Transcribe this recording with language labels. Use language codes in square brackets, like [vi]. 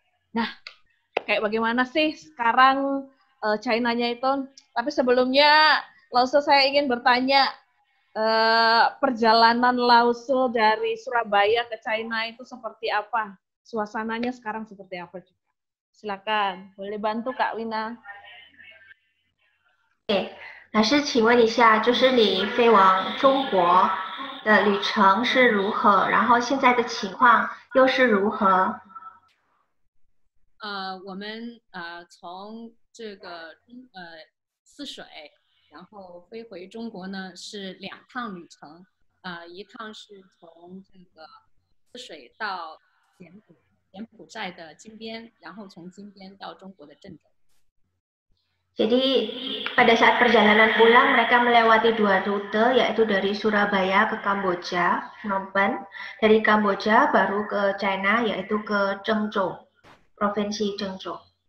[id] Nah, kayak bagaimana sih sekarang China-nya itu? Tapi sebelumnya, Lause saya ingin bertanya, perjalanan Lause dari Surabaya ke China itu seperti apa? Suasananya sekarang seperti apa? Silakan, boleh bantu Kak Wina. [zh] 老师，请问一下，就是你飞往中国的旅程是如何？然后现在的情况又是如何？我们从这个泗水，然后飞回中国呢是2趟旅程，一趟是从这个泗水到柬埔寨的金边，然后从金边到中国的郑州。 [id] Jadi pada saat perjalanan pulang mereka melewati 2 rute, yaitu dari Surabaya ke Kamboja, Phnom Penh, dari Kamboja baru ke China, yaitu ke Zhengzhou, provinsi Zhengzhou.